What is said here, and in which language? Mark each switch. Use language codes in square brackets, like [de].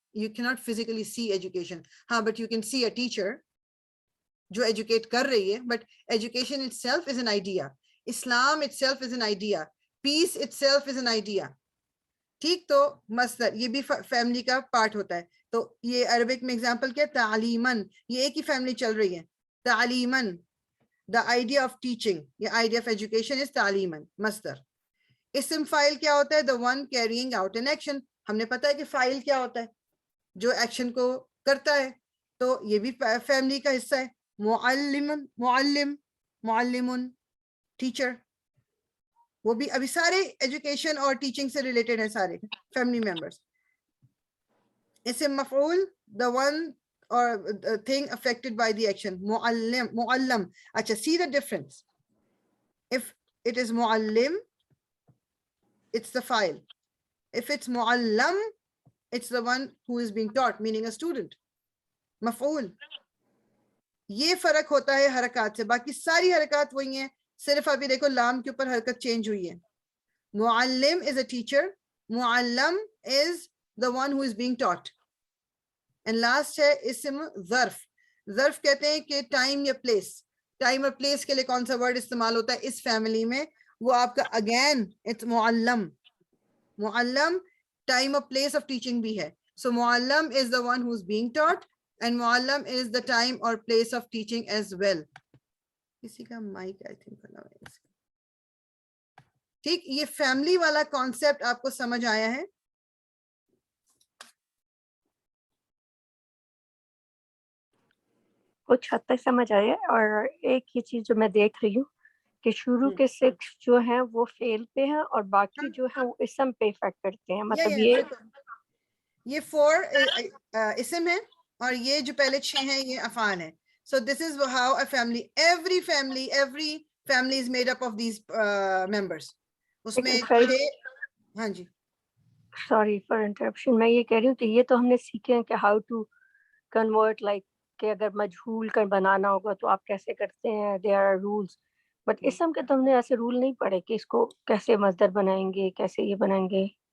[en] You کی not physically see education. ہاں but you can see a teacher جو educate کر رہی ہے. But education itself is an idea. Islam itself is an idea. Peace itself is an idea. [ur] ٹھیک، تو مصدر یہ بھی فیملی کا پارٹ ہوتا ہے. تو یہ عربک میں اگزامپل کیا؟ تعلیمن، یہ ایک ہی فیملی چل رہی ہے. [en] تعلیمن the idea of teaching, the idea of education is تعلیمن مصدر. [ur] اسم فاعل کیا ہوتا ہے؟ [en] the one carrying out an action. [ur] ہم نے پتا ہے کہ فاعل کیا ہوتا ہے؟ جو ایکشن کو کرتا ہے. تو یہ بھی فیملی کا حصہ ہے. معلم، معلم، معلمن ٹیچر. وہ بھی ابھی سارے ایجوکیشن اور ٹیچنگ سے ریلیٹڈ ہیں سارے فیملی ممبرس. [en] اسم مفعول the one or thing affected by the action. [ur] معلم، معلم. [en] اچھا see the difference. If it is معلم it's the file. If it's معلم it's the one who is being taught, meaning a student. [ur] مفعول. یہ فرق ہوتا ہے حرکات سے. باقی ساری حرکات وہی ہیں، صرف ابھی دیکھو لام کے اوپر حرکت چینج ہوئی ہے. [en] معلم is a teacher, معلم is the one who is being taught. And last [ur] ہے اسم ظرف. ظرف کہتے ہیں کہ ٹائم یا پلیس. ٹائم اور پلیس کے لیے کون سا ورڈ استعمال ہوتا ہے اس فیملی میں؟ وہ آپ کا [en] again it's [ur] معلم. معلم ٹائم اور پلیس آف ٹیچنگ بھی ہے. [en] So معلم is the one who is being taught and معلم is the time or place of teaching as well. [ur] کسی کا مائک آئی تھنک کھلا ہوا ہے. ٹھیک، یہ فیملی والا کانسیپٹ آپ کو سمجھ آیا ہے؟ کچھ حد تک سمجھ آیا. اور ایک یہ چیز جو میں دیکھ رہی ہوں کہ شروع کے 6 جو ہیں وہ فعل پہ ہیں اور باقی جو ہیں وہ اسم پہ افیکٹ کرتے ہیں. مطلب یہ 4 اسم ہیں اور یہ جو پہلے 6 ہیں یہ افعال ہیں. [en] So this is how a family, every family is made up of these members. [ur] اس میں ہاں جی سوری فار انٹرپشن. میں یہ کہہ رہی ہوں کہ یہ تو ہم نے سیکھے ہیں کہ [en] how to convert, like [ur] کہ اگر مجہول کا بنانا ہوگا تو آپ کیسے کرتے ہیں، [en] there are rules. [ur] بٹ اسم کے تو ہم نے ایسے رول نہیں پڑھے کہ اس کو کیسے مصدر بنائیں گے، کیسے یہ بنائیں گے.